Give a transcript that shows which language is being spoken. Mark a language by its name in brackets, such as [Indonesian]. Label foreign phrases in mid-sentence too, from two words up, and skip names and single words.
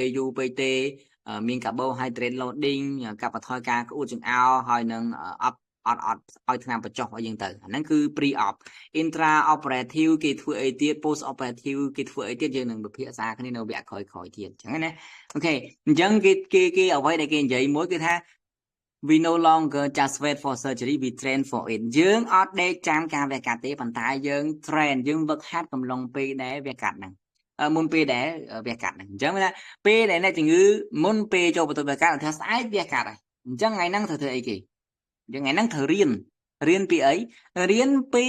[Khmer] ពេលយូរពេកទេមាន [English] carbohydrate loading [Khmer] កាត់បន្ថយការក្អួតចង្អោរហើយនឹងអត់ឲ្យថ្នាំបញ្ចុះឲ្យយើងទៅអាហ្នឹងគឺ [English] pre op intra operative [Khmer] គេធ្វើអី ទៀត [English] post operative [Khmer] គេធ្វើអីទៀតយើងនឹងពិភាក្សាគ្នានៅវគ្គក្រោយៗទៀតអញ្ចឹងណាអូខេអញ្ចឹងគេអ្វីដែលគេនិយាយមួយគឺថា [English] we no longer just wait for surgery we train for it [Khmer] យើងអត់ដេកចាំការវះកាត់ទេប៉ុន្តែយើង train យើងវឹកហាត់កំឡុងពេលដែលវះកាត់ហ្នឹងមុនពេលដែលវះកាត់ហ្នឹងអញ្ចឹងណាពេលដែលអ្នកជំងឺមុនពេលចូលបន្ទប់វះកាត់ថាស្អែកវះកាត់ហើយអញ្ចឹងថ្ងៃហ្នឹងត្រូវធ្វើអីគេអញ្ចឹងថ្ងៃហ្នឹងត្រូវរៀនពីអីរៀន